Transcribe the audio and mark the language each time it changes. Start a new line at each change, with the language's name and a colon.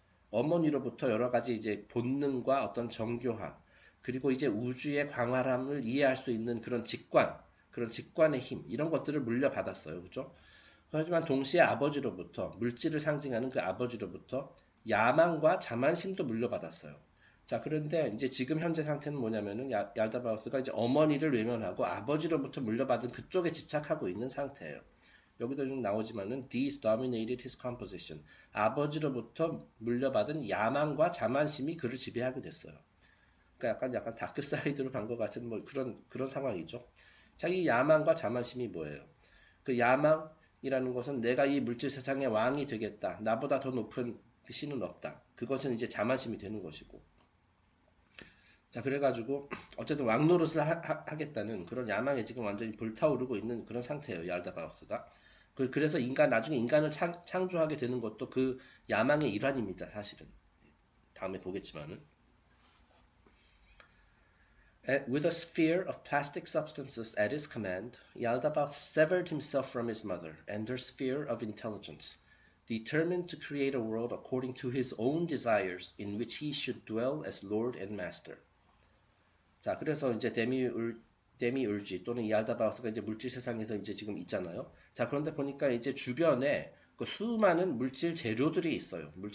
Korean: 어머니로부터 여러 가지 이제 본능과 어떤 정교함, 그리고 이제 우주의 광활함을 이해할 수 있는 그런 직관, 그런 직관의 힘, 이런 것들을 물려받았어요. 그죠? 하지만 동시에 아버지로부터, 물질을 상징하는 그 아버지로부터 야망과 자만심도 물려받았어요. 자, 그런데 이제 지금 현재 상태는 뭐냐면은 얄다바우스가 이제 어머니를 외면하고 아버지로부터 물려받은 그쪽에 집착하고 있는 상태예요. 여기도 좀 나오지만은
English: these dominated his composition.
Korean: 아버지로부터 물려받은 야망과 자만심이 그를 지배하게 됐어요. 그러니까 약간 다크 사이드로 간 것 같은 뭐 그런 상황이죠. 자기 야망과 자만심이 뭐예요? 그 야망이라는 것은 내가 이 물질 세상의 왕이 되겠다. 나보다 더 높은 신은 없다. 그것은 이제 자만심이 되는 것이고. 자, 그래가지고 어쨌든 왕노릇을 하겠다는 그런 야망에 지금 완전히 불타오르고 있는 그런 상태예요. 얄다바우스가. 그래서 나중에 인간을 창조하게 되는 것도 그 야망의 일환입니다. 사실은. 다음에 보겠지만은.
English: With a sphere of plastic substances at his command, Yaldabaoth severed himself from his mother and her sphere of intelligence, determined to create a world according to his own desires in which he should dwell as Lord and Master.
Korean: 자, 그래서 이제 데미울지 또는 이알다바우스가 이제 물질 세상에서 이제 지금 있잖아요. 자, 그런데 보니까 이제 주변에 그 수많은 물질 재료들이 있어요.